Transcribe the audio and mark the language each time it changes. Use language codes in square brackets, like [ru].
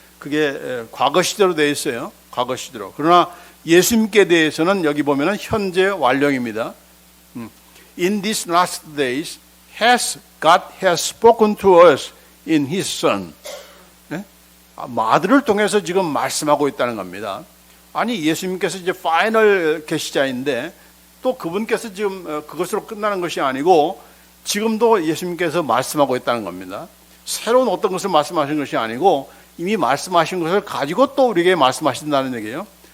[ko] 그게 과거 시대로 되어 있어요. 과거 시대로. 그러나 예수님께 대해서는 여기 보면은 현재 완료입니다. [en] In these last days, God has spoken to us in His Son. [ko] 아들을 통해서 지금 말씀하고 있다는 겁니다. 아니 예수님께서 이제 파이널 계시자인데 또 그분께서 지금 그것으로 끝나는 것이 아니고 지금도 예수님께서 말씀하고 있다는 겁니다. 새로운 어떤 것을 말씀하신 것이 아니고 이미 말씀하신 것을 가지고 또 우리에게 말씀하신다는 얘기예요.